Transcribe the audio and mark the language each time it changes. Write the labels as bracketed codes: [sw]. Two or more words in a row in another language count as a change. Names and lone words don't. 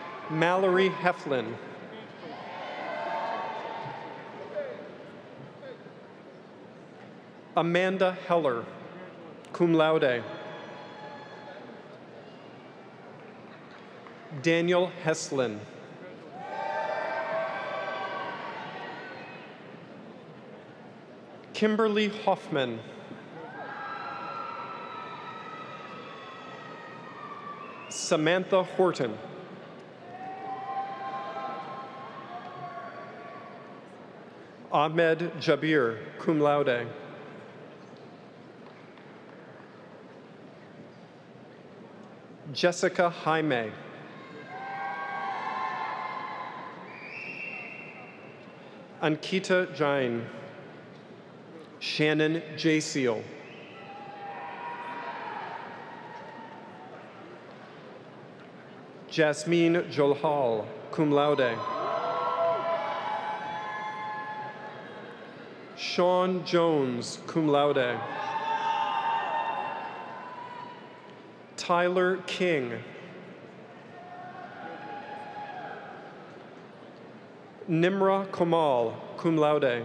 [en] Mallory Heflin. Amanda Heller, [la] cum laude. [en] Daniel Heslin. Kimberly Hoffman. Samantha Horton. Ahmed Jabir, [la] cum laude. [en] Jessica Jaime. Ankita Jain. Shannon J. Seal. Jasmine Jolhal, [la] cum laude. [en] Sean Jones, [la] cum laude. [en] Tyler King. Nimra Kamal, [la] cum laude.